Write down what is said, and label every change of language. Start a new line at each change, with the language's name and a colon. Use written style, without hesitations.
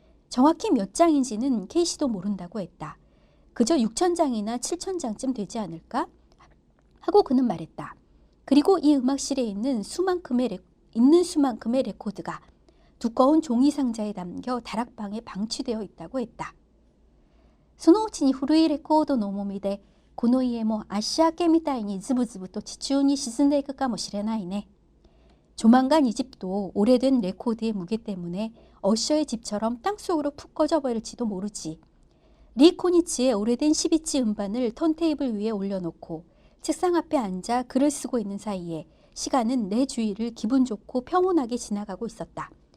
Korean: 정확히 몇 장인지는 케이시도 모른다고 했다. 그저 6,000장이나 7,000장쯤 되지 않을까? 하고 그는 말했다. 그리고 이 음악실에 있는 수만큼의 레코드가 두꺼운 종이 상자에 담겨 다락방에 방치되어 있다고 했다.
Japanese: そのうちに古いレコードの重みでこの家も足明けみたいにズブズブと地中に沈んでいくかもしれないね.
Korean: 조만간 이 집도 오래된 레코드의 무게 때문에 어셔의 집처럼 땅속으로 푹 꺼져버릴지도 모르지. 리 코니치의 오래된 12치 음반을 턴테이블 위에 올려놓고 책상 앞에 앉아 글을 쓰고 있는 사이에 시간은 내 주위를 기분 좋고 평온하게 지나가고 있었다.